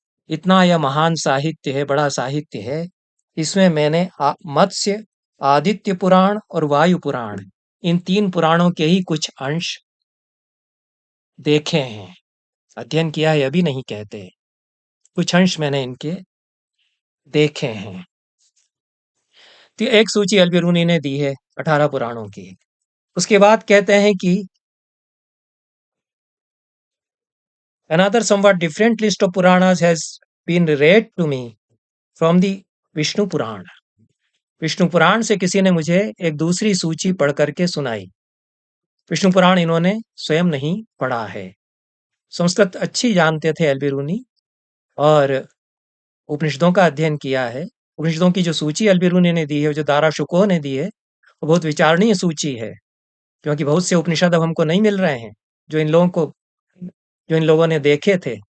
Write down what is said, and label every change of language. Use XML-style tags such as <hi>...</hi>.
<hi>इतना यह महान साहित्य है, बड़ा साहित्य है, इसमें मैंने मत्स्य, आदित्य पुराण और वायु पुराण, इन 3 पुराणों के ही कुछ अंश देखे हैं, अध्ययन किया है अभी नहीं कहते, कुछ अंश मैंने इनके देखे हैं। तो एक सूची अलबेरूनी ने दी है 18 पुराणों की। उसके बाद कहते हैं कि</hi> <en>another somewhat different list of Puranas has been read to me from the Vishnu Purana.</en> <hi>विष्णु पुराण से किसी ने मुझे एक दूसरी सूची पढ़ करके सुनाई। विष्णु पुराण इन्होंने स्वयं नहीं पढ़ा है। संस्कृत अच्छी जानते थे अलबेरूनी और उपनिषदों का अध्ययन किया है। उपनिषदों की जो सूची अलबेरूनी ने दी है, जो दारा शुकोह ने दी है, वो बहुत विचारणीय सूची है, क्योंकि बहुत से उपनिषद अब हमको नहीं मिल रहे हैं जो इन लोगों ने देखे थे।</hi>